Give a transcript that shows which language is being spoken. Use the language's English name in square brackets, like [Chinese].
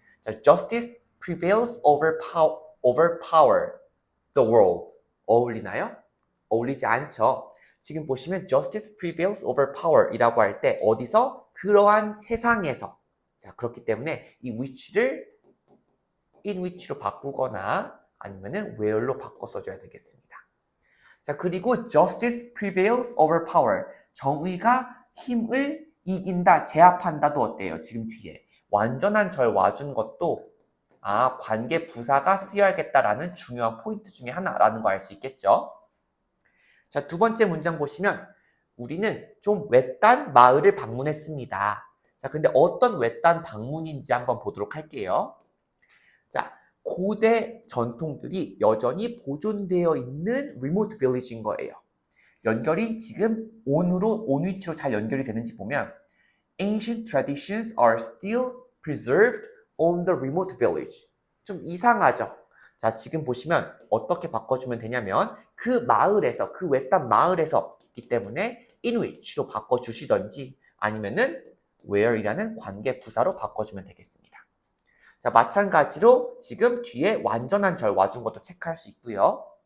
[English] 자, justice prevails over power, the world. [Korean] 어울리나요? 어울리지 않죠. 지금 보시면 [English] justice prevails over power [Korean] 이라고 할 때 어디서? 그러한 세상에서. 자, 그렇기 때문에 이 which를 in which로 바꾸거나 아니면은 where로 바꿔 써줘야 되겠습니다. 자, 그리고 [English] justice prevails over power. [Korean] 정의가 힘을 이긴다, 제압한다도 어때요? 지금 뒤에 완전한 절 와준 것도 관계 부사가 쓰여야겠다라는 중요한 포인트 중에 하나라는 거 알 수 있겠죠? 자, 두 번째 문장 보시면 우리는 좀 외딴 마을을 방문했습니다. 자, 근데 어떤 외딴 방문인지 한번 보도록 할게요. 자, 고대 전통들이 여전히 보존되어 있는 리모트 빌리지인 거예요. 연결이 지금 on 위치로 잘 연결이 되는지 보면 [English] ancient traditions are still preserved on the remote village. [Korean] 좀 이상하죠? 자, 지금 보시면 어떻게 바꿔주면 되냐면 그 마을에서, 그 외딴 마을에서 있기 때문에 in which로 바꿔주시던지 아니면은 where이라는 관계 부사로 바꿔주면 되겠습니다. 자, 마찬가지로 지금 뒤에 완전한 절 와준 것도 체크할 수 있고요.